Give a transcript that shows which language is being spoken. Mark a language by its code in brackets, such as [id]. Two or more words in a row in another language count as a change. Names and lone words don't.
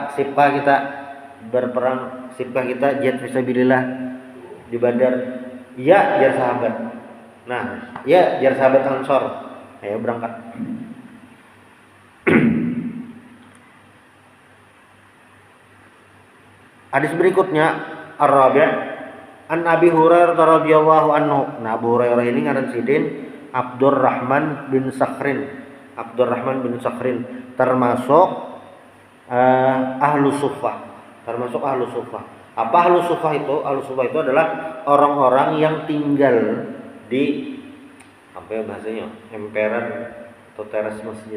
[id] Sipkah kita berperang, sipkah kita [ar] جهاد في سبيل الله [id] di Badar. Ya, biar sahabat. Nah, ya biar sahabat Ansor. Ayo berangkat. Hadis berikutnya [ar] الربيع عن أبي هريرة رضي الله عنه. [id] Nah, Abu Hurairah ini ngaran sidin Abdurrahman bin Sakhrin termasuk [ar] أهل الصفة. [id] Apa [ar] أهل الصفة [id] itu? [ar] أهل الصفة [id] itu adalah orang-orang yang tinggal di apa ya bahasanya, emperan atau teras masjid.